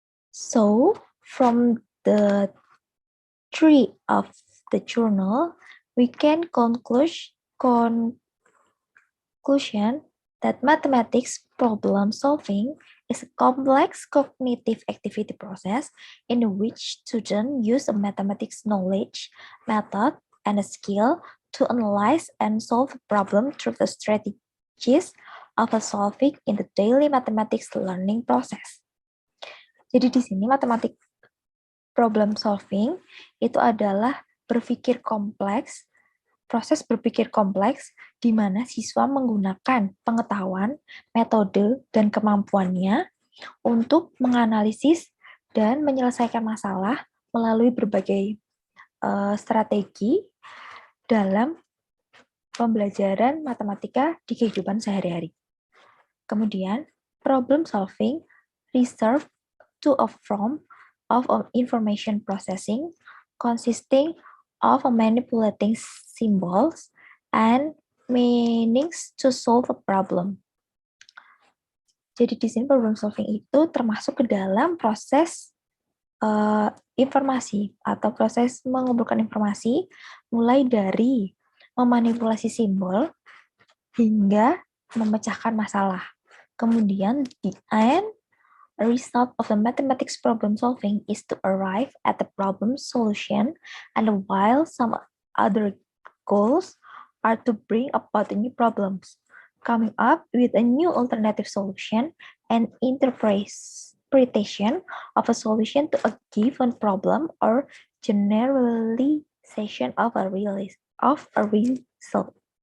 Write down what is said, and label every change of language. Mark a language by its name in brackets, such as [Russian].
[English] So, from the three of the journal, we can conclusion that mathematics problem solving is a complex cognitive activity process in which students use a mathematics knowledge, method, and a skill to analyze and solve a problem through the strategies of a solving in the daily mathematics learning process. [Indonesian] Jadi di sini matematik problem solving itu adalah proses berpikir kompleks di mana siswa menggunakan pengetahuan, metode, dan kemampuannya untuk menganalisis dan menyelesaikan masalah melalui berbagai strategi dalam pembelajaran matematika di kehidupan sehari-hari. [English] Kemudian, problem solving reserve to a form of information processing consisting of manipulating symbols and meanings to solve a problem. [Indonesian] Jadi di sini problem solving itu termasuk ke dalam proses informasi atau proses mengumpulkan informasi mulai dari memanipulasi simbol hingga memecahkan masalah. [English] Kemudian the end result of the mathematics problem solving is to arrive at the problem solution, and while some other goals are to bring about the new problems, coming up with a new alternative solution and interpretation of a solution to a given problem or generalization of a result.